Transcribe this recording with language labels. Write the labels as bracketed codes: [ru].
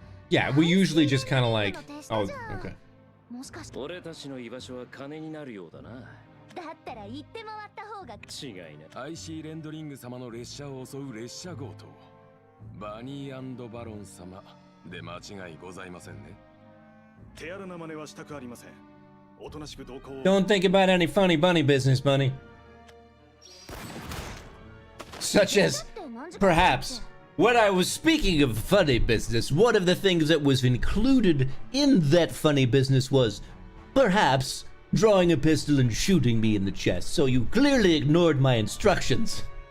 [en] Yeah, we usually just kind of like, oh, okay. [ja] もしかして。俺たちの居場所は金になるようだな。だったら行って回った方が違いない。 IC レンドリング様の列車を襲う列車強盗。バニー&バロン様で間違いございませんね。手荒な真似はしたくありません。おとなしく同行を。 [en] Don't think about any funny bunny business, bunny. Such as, perhaps, when I was speaking of funny business, one of the things that was included in that funny business was, perhaps, drawing a pistol and shooting me in the chest, so you clearly ignored my instructions.